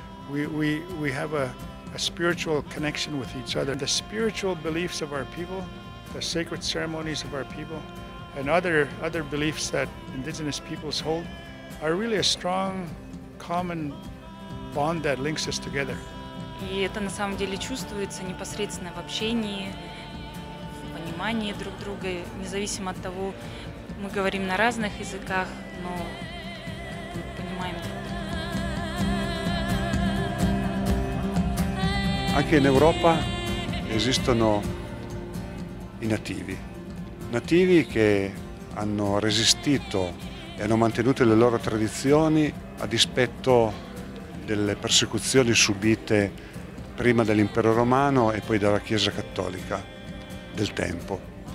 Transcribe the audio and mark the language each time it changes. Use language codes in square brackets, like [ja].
[en] We have a spiritual connection with each other. The spiritual beliefs of our people, the sacred ceremonies of our people, and other beliefs that indigenous peoples hold are really a strong common bond that links us together. [ru] И это на самом деле чувствуется непосредственно в общении, в понимании друг друга, независимо от того, мы говорим на разных языках, но мы понимаем друг друга. [it] Anche in Europa esistono i nativi che hanno resistito e hanno mantenuto le loro tradizioni a dispetto delle persecuzioni subite prima dall'impero romano e poi dalla Chiesa cattolica del tempo.